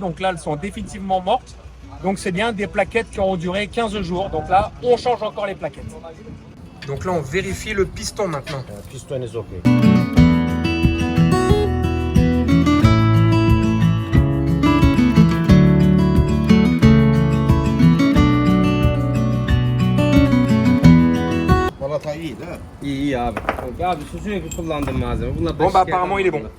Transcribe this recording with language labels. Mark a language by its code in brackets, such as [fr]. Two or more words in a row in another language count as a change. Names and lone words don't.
[fr] Donc là, elles sont définitivement mortes. Donc c'est bien des plaquettes qui auront duré 15 jours. Donc là, on change encore les plaquettes. Donc là, on vérifie le piston maintenant. [en] Piston is okay. [tr] Balata iyi değil mi? İyi abi. Abi şu sürekli kullandığım malzeme. Bunlar [fr] Bon, bah apparemment, il est bon.